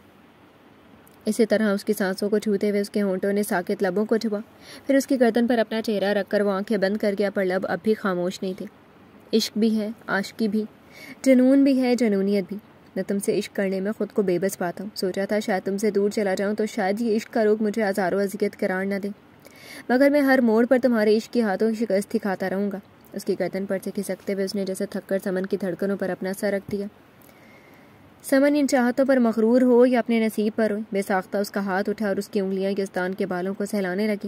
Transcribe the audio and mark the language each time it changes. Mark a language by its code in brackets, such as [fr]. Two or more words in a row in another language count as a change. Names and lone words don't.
[ur] اسی طرح اس کی سانسوں کو چھوتے ہوئے اس کے ہونٹوں نے ساکت لبوں کو چھپا، پھر اس کی گردن پر اپنا چہرہ رکھ کر وہ آنکھیں بند کر گیا، پر لب اب بھی خاموش نہیں تھے۔ عشق بھی ہے، عاشقی بھی، جنون بھی ہے، جنونیت بھی۔ میں تم سے عشق کرنے میں خود کو بے بس پاتا ہوں، سوچا تھا شاید تم سے دور چلا جاؤں تو شاید یہ عشق کا روگ مجھے آزار و اذیت قرار نہ دے، مگر میں ہر موڑ پر تمہارے عشق کی ہاتھوں کی شکست کھاتا رہوں گا۔ اس کی گردن پر سے کھسکتے ہوئے اس نے جیسے تھک کر سمن کی دھڑکنوں پر اپنا سر رکھ دیا۔ سمن ان چاہتوں پر مغرور ہو یا اپنے نصیب پر ہو، بے ساختہ اس کا ہاتھ اٹھا اور اس کی انگلیاں یزدان کے بالوں کو سہلانے لگی۔